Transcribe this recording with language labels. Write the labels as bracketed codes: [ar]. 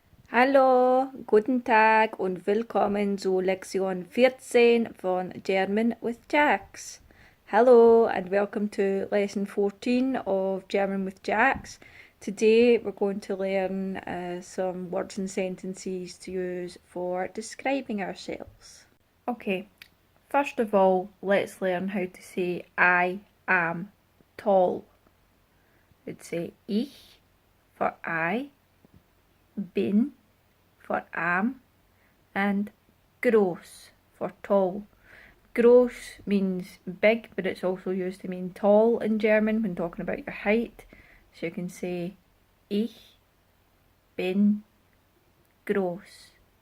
[de] Hallo, guten Tag und willkommen zu Lektion 14 von German with Jaxx. [en] Hello and welcome to lesson 14 of German with Jaxx. Today we're going to learn some words and sentences to use for describing ourselves. Okay, first of all, let's learn how to say I am tall. We'd say ich for I, bin for am, and groß for tall. Groß means big, but it's also used to mean tall in German when talking about your height. So you can say [de] ich bin groß.